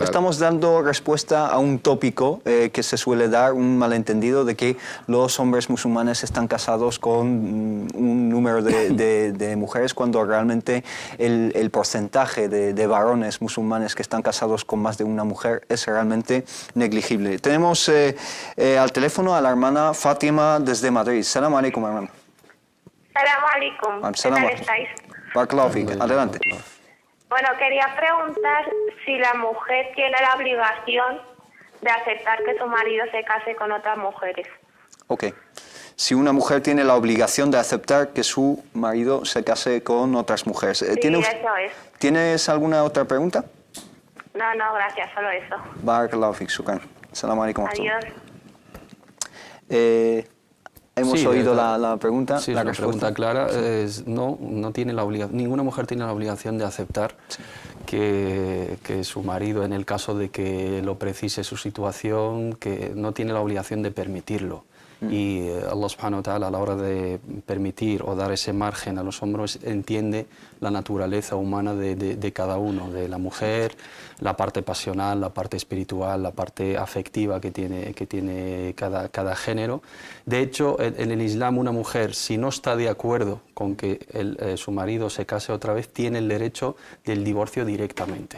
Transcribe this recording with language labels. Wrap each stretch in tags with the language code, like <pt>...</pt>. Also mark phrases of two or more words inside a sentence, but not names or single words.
<es>Estamos dando respuesta a un tópico que se suele dar, un malentendido de que los hombres musulmanes están casados con un número de mujeres, cuando realmente el porcentaje de varones musulmanes que están casados con más de una mujer es realmente negligible. Tenemos al teléfono a la hermana Fátima desde Madrid.</es> <ar>سلام عليكم, hermana. سلام عليكم.</ar> <es>¿Qué tal estáis?</es> <ar>بارك الله فيك. Adelante.</ar> <es>Bueno, quería preguntar si la mujer tiene la obligación de aceptar que su marido se case con otras mujeres. Ok. Si una mujer tiene la obligación de aceptar que su marido se case con otras mujeres. Sí, eso es. ¿Tienes alguna otra pregunta? No, gracias, solo eso.</es> <ar>بارك الله فيك، شكرا. سلام عليكم.</ar> <es>Adiós. Hemos oído la pregunta. Sí, la pregunta clara. No tiene la obligación, ninguna mujer tiene la obligación de aceptar que su marido, en el caso de que lo precise su situación, que no tiene la obligación de permitirlo. Y</es> <ar>الله سبحانه وتعالى,</ar> <es>a la hora de permitir o dar ese margen a los hombres, entiende la naturaleza humana de cada uno, de la mujer, la parte pasional, la parte espiritual, la parte afectiva que tiene cada género. De hecho, en el Islam, una mujer, si no está de acuerdo con que su marido se case otra vez, tiene el derecho del divorcio directamente.</es>